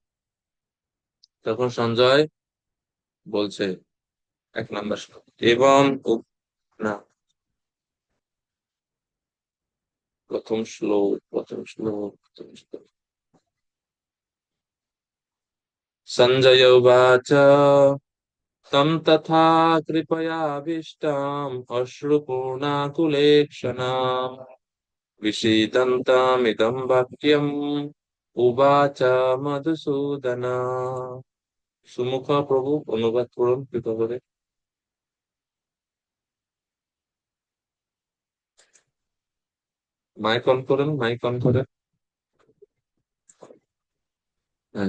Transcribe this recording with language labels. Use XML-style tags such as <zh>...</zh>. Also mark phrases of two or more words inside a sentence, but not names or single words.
<bn>তখন সঞ্জয় বলছে, 1 নম্বর শ্লোক, এবং না, প্রথম শ্লোক।</bn> <sa>সঞ্জয় উবাচ तं तथा कृपयाभीष्टाम् अश्रुपूर्णाकुलेक्षणाम् विषीदन्तमिदं वाक्यम् उवाच মধুসূদন।</sa> <bn>সুমুখ প্রভু, অনুবাদ করুন কৃপা করে। মাইক অন করুন, মাইক অন করে। হ্যাঁ,</bn>